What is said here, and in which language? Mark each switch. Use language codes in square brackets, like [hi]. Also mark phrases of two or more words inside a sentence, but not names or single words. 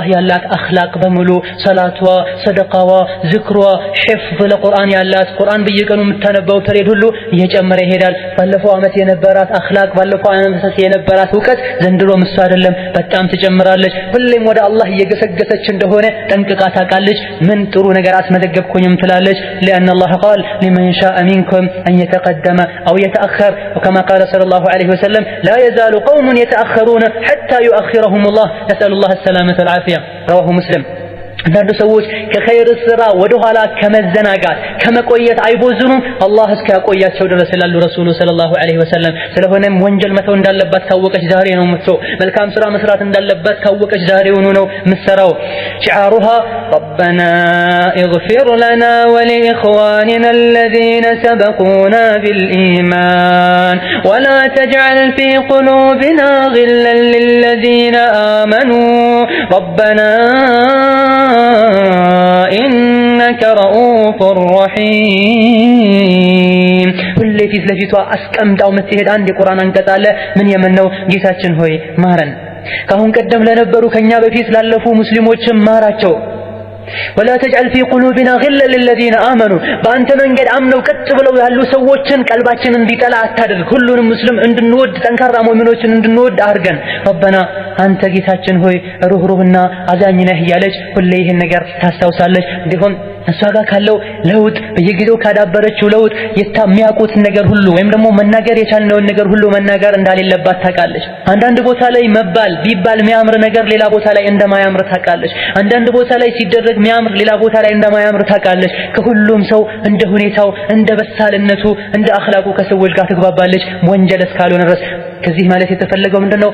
[am] ያላት አኽላቅ በሙሉ ሰላቷ፣ ሰደቃዋ፣ ዝክሯ፣ [ar] حفظ القرآن [am] ያላት ቁርአን በየቀኑ የምታነበው ፐሬድ ሁሉ እየጨመረ ይሄዳል። ባለፈው ዓመት የነበራት አኽላቅ፣ ባለፈው ዓመት የነበራት እውቀት ዘንድሮም እሱ አይደለም በጣም ትጨምራለች። ሁሌም ወደ አላህ እየገሰገሰች እንደሆነ ጠንቅቃ ታውቃለች። ምን ጥሩ ነገር አስመዘገብኩኝም ትላለች። [ar] لأن الله قال لمن شاء منكم أن يتقدم أو يتأخر وكما قال صلى الله عليه وسلم لا يزال قوم يتأخرون حتى يؤخرهم الله نسأل الله السلامة والعافية رواه مسلم [am] አንዳንድ ሰዎች ከኸይር ስራ ወደ ኋላ ከመዘናጋት ከመቆየት አይቦዝኑም አላህ እስኪያቆያቸው ድረስ ይላሉ [ar] الرسول صلى الله عليه وسلم። [am] ስለሆነም ወንጀል መተው እንዳለባት ካወቀች ዛሬ ነው የምትተው። መልካም ስራ መስራት እንዳለባት ካወቀች ዛሬውኑ ነው የምትሰራው። [ar] شعارها ربنا اغفر لنا ولإخواننا الذين سبقونا بالإيمان ولا تجعل في قلوبنا غلا للذين آمنوا ربنا إنك رؤوف رحيم [am] ሁሌ ፊት ለፊቷ አስቀምጣው የምትሄድ አንድ የቁርአን አንቀጽ አለ። ምን የምነው ጌታችን ሆይ ማረን፣ ካሁን ቀደም ለነበሩ ከኛ በፊት ላለፉ ሙስሊሞችም ማራቸው። [ar] ولا تجعل في قلوبنا غلا للذين آمنوا [am] በአንተ መንገድ አምነው ቀጥ ብለው ያሉ ሰዎችን ቀልባችን እንዲጠላ አታድርግ። ሁሉንም ሙስሊም እንድንወድ ጠንካራ ሙእሚኖችን እንድንወድ አድርገን። ረበና አንተ ጌታችን ሆይ ሩህሩህና አዛኝ ነህ እያለች ሁሌ ይህን ነገር ታስታውሳለች። እንዲሁም እሷ ጋር ካለው ለውጥ በየጊዜው ካዳበረችው ለውጥ የሚያውቁትን ነገር ሁሉ ወይም ደግሞ መናገር የቻልነውን ነገር ሁሉ መናገር እንዳሌለባት ታውቃለች። አንዳንድ ቦታ ላይ መባል ቢባል የሚያምር ነገር ሌላ ቦታ ላይ እንደማያምር ታውቃለች። አንዳንድ ቦታ ላይ ሲደረግ የሚያምር ሌላ ቦታ ላይ እንደማያምር ታውቃለች። ከሁሉም ሰው እንደ ሁኔታው እንደ በሳልነቱ እንደ አኽላቁ ከሰዎች ጋር ትግባባለች ወንጀል እስካልሆነ ድረስ። ከዚህ ማለት የተፈለገው ምንድነው?